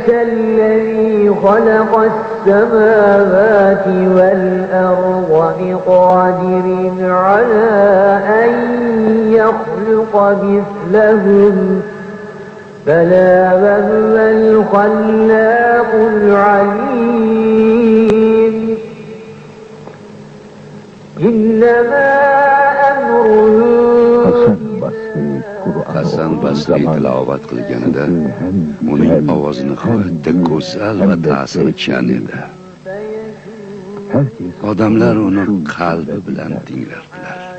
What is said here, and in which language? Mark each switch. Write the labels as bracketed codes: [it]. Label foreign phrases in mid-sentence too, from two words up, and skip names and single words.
[ar] الذي خلق السماوات والأرض بقادر على أن يخلق مثلهم بلى وهو الخلاق العليم إنما أمره [uz] Hasan Basriy tilovat qilganida uning ovozi nihoyatda go'zal va ta'sirchan edi. Odamlar uni qalbi bilan tinglardilar.